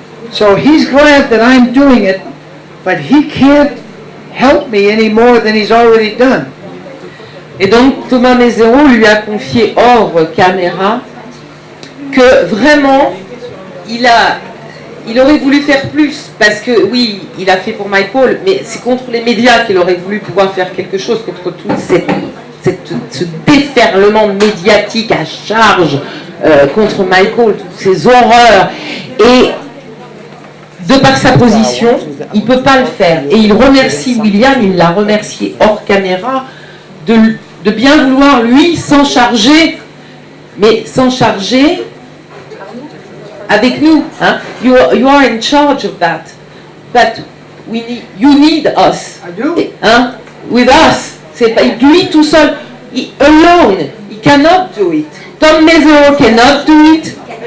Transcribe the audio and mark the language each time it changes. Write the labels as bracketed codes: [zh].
[en] So he's glad that I'm doing it, but he can't help me any more than he's already done. [fr] Et donc Thomas Mesereau lui a confié hors caméra que vraiment il aurait voulu faire plus, parce que oui, il a fait pour Michael, mais c'est contre les médias qu'il aurait voulu pouvoir faire quelque chose, contre tout ce déferlement médiatique à charge contre Michael, toutes ces horreurs. Et de par sa position, il ne peut pas le faire. Et il remercie William, il l'a remercié hors caméra, de bien vouloir, lui, s'en charger, mais s'en charger avec nous. Hein? [en] You are in charge of that. But you need us. I do. [fr] Hein? [en] With us. [fr] C'est pas lui tout seul. [en] Alone. He cannot do it. Tom Mesereau cannot do it.